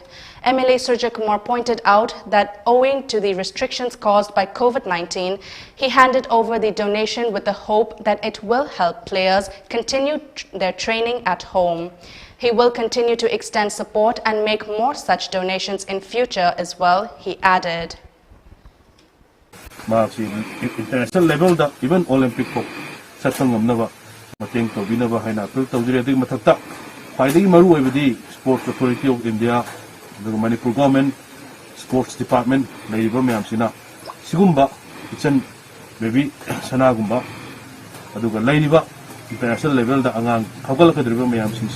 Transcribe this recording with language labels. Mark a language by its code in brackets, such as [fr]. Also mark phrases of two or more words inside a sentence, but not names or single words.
[en] MLA Surya Kumar pointed out that owing to the restrictions caused by COVID-19, he handed over the donation with the hope that it will help players continue their training at home. He will continue to extend support and make more such donations in future as well, he added. International level, even Olympic [mni] mateng to binaba haina appeal tawjire adi mathakta khwaidagi maru oibadi Sports Authority of India [en] the Manipur government sports department [mni] leiba mayam sina sigumba kitchen baby sana gumba aduga leiriba [en] international level [mni] da angang khawgal kadriba mayam sing